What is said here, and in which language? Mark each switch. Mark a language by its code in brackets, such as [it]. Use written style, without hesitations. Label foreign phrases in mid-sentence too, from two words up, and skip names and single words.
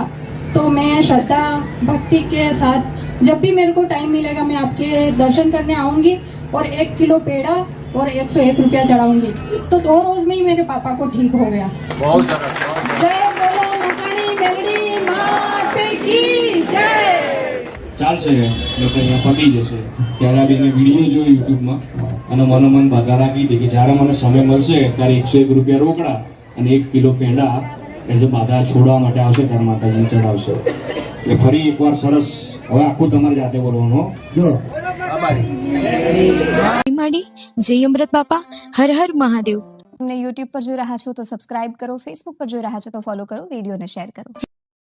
[hi] तो मैं श्रद्धा भक्ति के साथ जब भी मेरे को टाइम मिलेगा मैं आपके दर्शन करने आऊंगी और 1 किलो पेड़ा और 101 रुपया चढ़ाऊंगी। तो 2 रोज में ही मेरे पापा को ठीक हो गया। जय बोलो मकानी मेलडी मात की जय। [gu] ચાલશે લોકો અહીંયા પતી જશે ત્યારે આ બેને વિડીયો જોયો યુટ્યુબમાં અને મનોમન બાધા રાખી હતી કે જ્યારે મને સમય મળશે ત્યારે 101 રૂપિયા રોકડા અને 1 કિલો પેંડા [en] as a [gu] બાધા છોડવા માટે આવશે ત્યારે માતાજીને ચડાવશે. એટલે ફરી એકવાર સરસ. હવે આખું તમારે જાતે બોલવાનું. જો માડી જય અમૃત બાપા હર હર મહાદેવ। તમને યુટ્યુબ પર જોઈ રહ્યા છો તો સબસ્ક્રાઇબ કરો, ફેસબુક પર જોઈ રહ્યા છો તો ફોલો કરો, વિડીયોને શેર કરો.